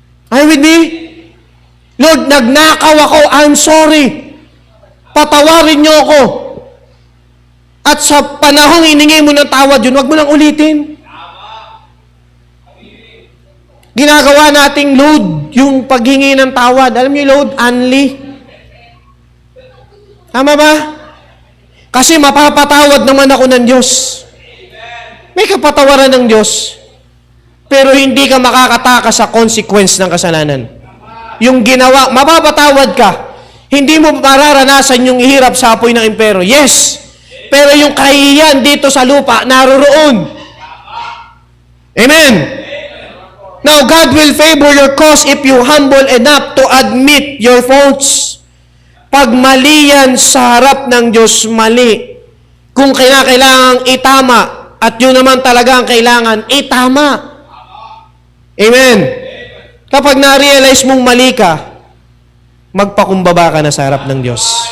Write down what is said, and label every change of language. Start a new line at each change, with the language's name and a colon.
English: Are you with me? Lord,
Filipino: nagnakaw ako.
English: I'm sorry.
Filipino: patawarin niyo ako. At sa panahong hiningi mo ng tawad yun, wag mo lang ulitin. Ginagawa nating load yung paghingi ng tawad. Alam niyo load? Unli. Tama ba? Kasi mapapatawad naman ako ng Diyos. May kapatawaran ng Diyos. Pero hindi ka makakatakas sa consequence ng kasalanan. Yung ginawa, mapapatawad ka. Hindi mo mararanasan yung hirap sa apoy ng impero.
English: Yes.
Filipino: Pero yung kahihiyan dito sa lupa, naroroon. Amen.
English: Now, God will favor your cause if you humble enough to admit your faults.
Filipino: Pag mali yan sa harap ng Diyos, mali. Kung kailangang itama, at yun naman talaga ang kailangan, itama. Amen. Kapag na-realize mong mali ka, magpakumbaba ka na sa harap ng Diyos.